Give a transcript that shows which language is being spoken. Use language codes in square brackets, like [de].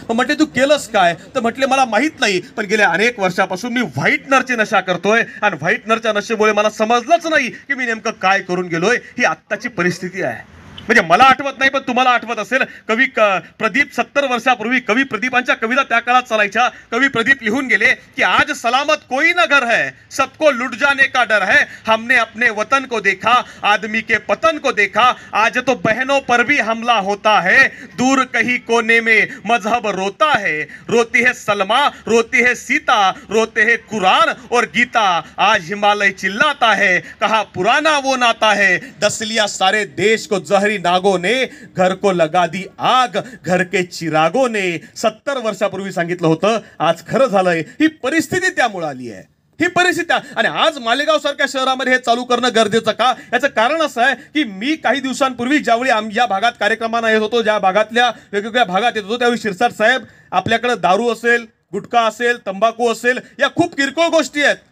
[mr] मग म्हटले तू केलंस काय, तर म्हटले मला माहीत नाही, पण गेल्या अनेक वर्षापासून मी व्हाईटनरची नशा करतोय आणि व्हाईटनरच्या नशेमुळे मला समजलंच नाही की मी नेमकं काय करून गेलोय. ही आत्ताची परिस्थिती आहे. म्हणजे मला आठवत नाही, पण तुम्हाला आठवत असेल. कवी प्रदीप 70 वर्षापूर्वी कवी प्रदीपांच्या कविता त्या काळात चालायच्या. कवी प्रदीप लिहून गेले की [hi] आज सलामत कोई न घर है, सबको लुट जाने का डर है. हमने अपने वतन को देखा, आदमी के पतन को देखा. आज तो बहनों पर भी हमला होता है, दूर कहीं कोने में मजहब रोता है. रोती है सलमा, रोती है सीता, रोते है कुरान और गीता. आज हिमालय चिल्लाता है, कहा पुराना वो नाता है. डस लिया सारे देश को जहरी नागों ने, घर को लगा दी आग, घर के चिरागों ने. [mr] 70 वर्षापूर्वी सांगितलं होतं, आज खरं झालंय. ही परिस्थिती त्यामुळे आली आहे, ही परिस्थिती. आणि आज मालेगाव सारख्या शहरामध्ये हे चालू करणं गरजेचं का, याचं कारण असं आहे की मी काही दिवसांपूर्वी ज्यावेळी या भागात कार्यक्रमांना येत होतो, ज्या भागातल्या वेगवेगळ्या भागात येत होतो, त्यावेळी शिरसाट साहेब, आपल्याकडे दारू असेल, गुटखा असेल, तंबाखू असेल, या खूप किरकोळ गोष्टी आहेत.